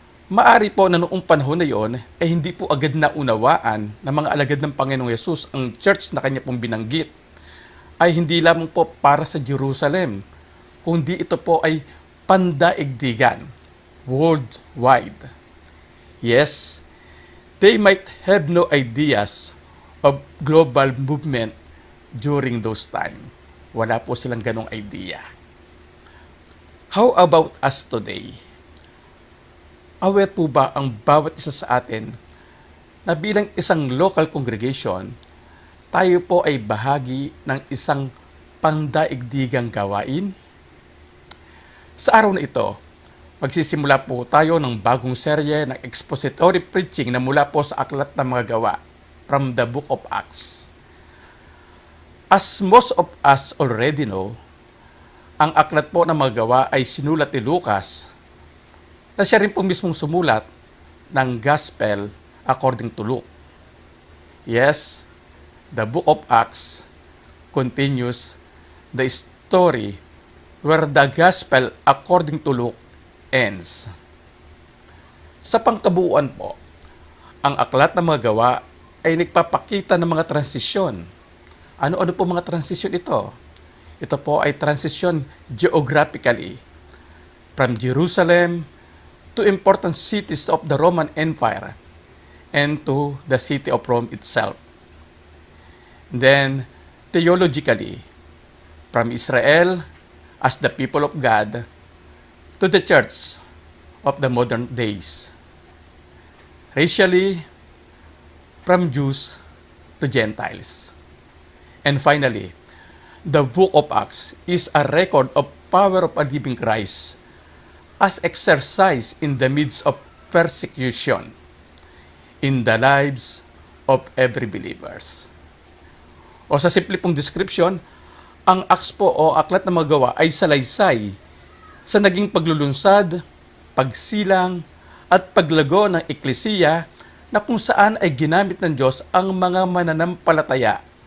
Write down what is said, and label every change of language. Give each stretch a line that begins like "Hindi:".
Filipino: Maari po na noong panahon na yon ay hindi po agad naunawaan ng mga alagad ng Panginoong Yesus ang church na kanya pong binanggit ay hindi lamang po para sa Jerusalem, kundi ito po ay pandaigdigan, worldwide.
English: Yes, they might have no ideas of global movement during those time.
Filipino: Wala po silang ganong idea.
English: How about us today?
Filipino: Aware po ba ang bawat isa sa atin na bilang isang local congregation, tayo po ay bahagi ng isang pandaigdigang gawain? Sa araw na ito, magsisimula po tayo ng bagong serye ng expository preaching na mula po sa Aklat ng Mga Gawa
English: from the Book of Acts. As most of us already know,
Filipino: ang Aklat po ng Mga Gawa ay sinulat ni Lucas na siya rin po mismong sumulat ng Gospel according to Luke.
English: Yes, the Book of Acts continues the story where the Gospel according to Luke ends.
Filipino: Sa pangkabuuan po, ang Aklat ng Mga Gawa ay nagpapakita ng mga transisyon. Ano-ano po mga transisyon ito? Ito po ay transisyon
English: geographically from Jerusalem to important cities of the Roman Empire and to the city of Rome itself. Then, theologically, from Israel as the people of God to the church of the modern days. Racially, from Jews to Gentiles. And finally, the Book of Acts is a record of power of a living Christ as exercised in the midst of persecution in the lives of every believers.
Filipino: O sa simple pong description, ang Acts po o Aklat ng Mga Gawa ay salaysay sa naging paglulunsad, pagsilang, at paglago ng eklesiya na kung saan ay ginamit ng Diyos ang mga mananampalataya.